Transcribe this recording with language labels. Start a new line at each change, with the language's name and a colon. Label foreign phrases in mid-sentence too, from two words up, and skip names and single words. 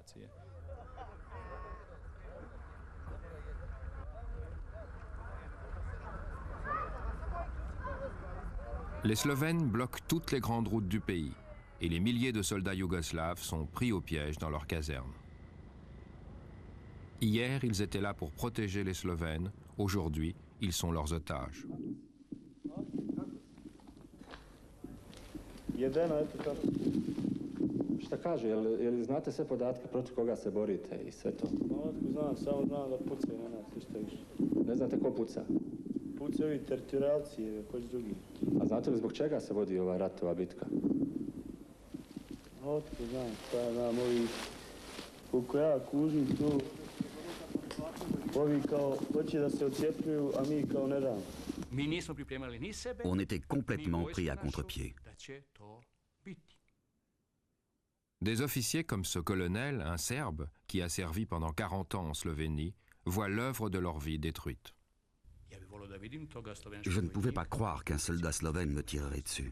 French: Les Slovènes bloquent toutes les grandes routes du pays et les milliers de soldats yougoslaves sont pris au piège dans leurs casernes. Hier, ils étaient là pour protéger les Slovènes. Aujourd'hui, ils sont leurs otages.
Serbian: Šta kaže, jel znate sve podatke protiv koga se borite i sve to? Znam, samo znam da pucaju na nas, ništa više. Ne znate ko puca? Pucaju ovi teritorijalci, koji drugi. A znate li zbog čega se vodi ova rat, ova bitka? Otko znam, šta znam, ovi, koliko ja kužim tu, ovi kao hoće da se odcijepljuju, a mi kao ne damo.
French: On était complètement pris à contre-pied. Des officiers comme ce colonel, un Serbe, qui a servi pendant 40 ans en Slovénie, voient l'œuvre de leur vie détruite. Je ne pouvais pas croire qu'un soldat slovène me tirerait dessus.